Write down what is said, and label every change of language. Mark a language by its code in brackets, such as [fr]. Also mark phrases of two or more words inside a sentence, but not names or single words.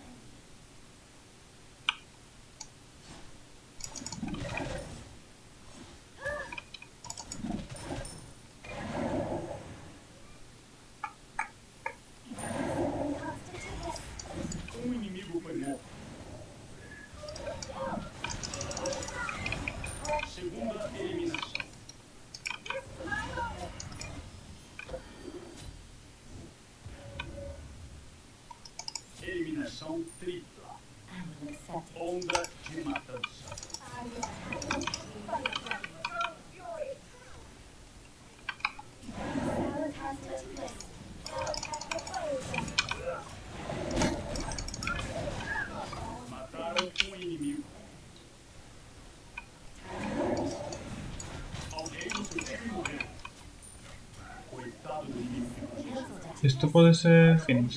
[pt] Um inimigo foi morto. Segunda eliminação. Eliminação tripla. [en] I will accept it. [pt] Onda de matança. Mataram um inimigo. Alguém do seu time morreu. Coitado do inimigo que fugiu. [es] Esto puede ser finish.